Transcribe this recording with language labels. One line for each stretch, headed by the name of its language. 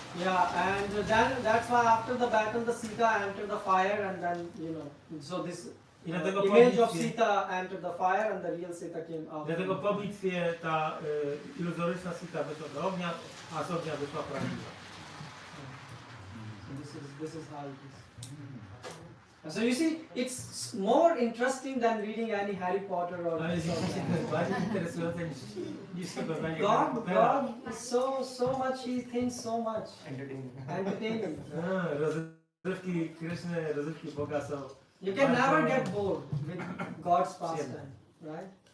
English: Yeah, and then that's why after the battle, the Sita entered the fire, and then so this
Polish: I dlatego po
English: image of
Polish: bitwie,
English: Sita entered the fire and the real Sita came out.
Polish: dlatego po bitwie ta iluzoryczna Sita wyszła do ognia, a z ognia wyszła prawdziwa.
English: So this is how it is. So you see, it's more interesting than reading any Harry Potter or
Polish: Ale
English: something.
Polish: rzeczywiście to jest bardziej interesujące niż oglądanie
English: God,
Polish: Pottera.
English: God is so much, He thinks so much. Entertaining.
Polish: Rozrywki Kryszny, rozrywki Boga są...
English: You can never get bored with God's pastime, right?